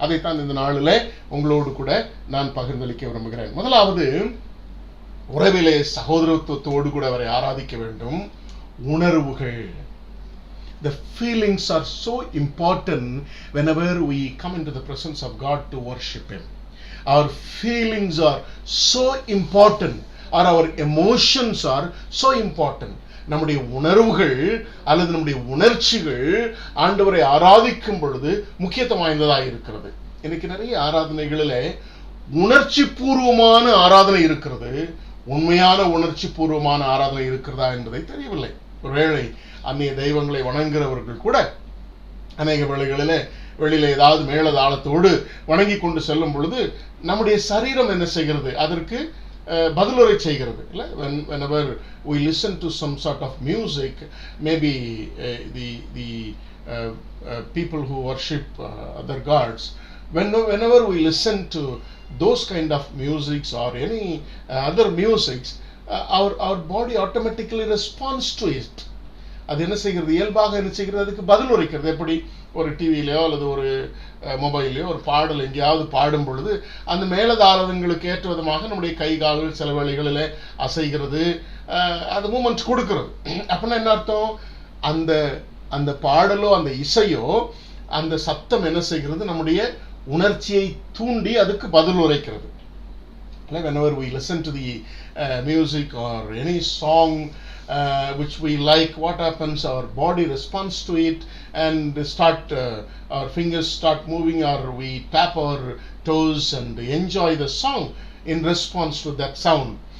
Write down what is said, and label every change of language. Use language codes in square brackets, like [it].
[ta] அதைத்தான் இந்த நாளில் உங்களோடு கூட நான் பகிர்ந்தளிக்க விரும்புகிறேன். முதலாவது, உறவிலே சகோதரத்துவத்தோடு கூட அவரை ஆராதிக்க வேண்டும். உணர்வுகள், [en] the feelings are so important whenever we come into the presence of God to worship Him. Our feelings are so important, or our emotions are so important. [ta] நம்முடைய உணர்வுகள் அல்லது நம்முடைய உணர்ச்சிகள் ஆண்டவரை ஆராதிக்கும் பொழுது முக்கியத்துவம் வாய்ந்ததாக இருக்கிறது. இன்னைக்கு நிறைய ஆராதனைகளிலே உணர்ச்சி பூர்வமான ஆராதனை இருக்கிறது, உண்மையான உணர்ச்சி பூர்வமான ஆராதனை இருக்கிறதா என்பதை தெரியவில்லை. ஒருவேளை அந்நிய தெய்வங்களை வணங்குகிறவர்கள் கூட அநேக வேளைகளிலே வெளியில ஏதாவது மேலதாளத்தோடு வணங்கி கொண்டு செல்லும் பொழுது நம்முடைய சரீரம் என்ன செய்கிறது, அதற்கு பதிலுரை செய்கிறது. [en] Whenever we listen to some sort of music, maybe the people who worship other gods, whenever we listen to those kind of musics or any other musics, our body automatically responds to it. [ta] அது என்ன செய்கிறது, இயல்பாக என்ன செய்கிறது, அதுக்கு பதில் உரைக்கிறது. எப்படி ஒரு டிவியிலையோ அல்லது ஒரு மொபைல்லையோ ஒரு பாடல் எங்கேயாவது பாடும் பொழுது அந்த மேலதாளங்களுக்கு ஏற்ற விதமாக நம்முடைய கை கால்கள் சில வேளைகளில் அசைகிறது, அது மூமெண்ட் கொடுக்கிறது. அப்படின்னா என்ன அர்த்தம், அந்த அந்த பாடலோ அந்த இசையோ அந்த சத்தம் என்ன செய்கிறது, நம்முடைய உணர்ச்சியை தூண்டி அதுக்கு பதில் உரைக்கிறது. [en] Whenever we listen to the music or any song which we like, what happens, our body responds to it and our fingers start moving, or we tap our toes and enjoy the song in response to that sound.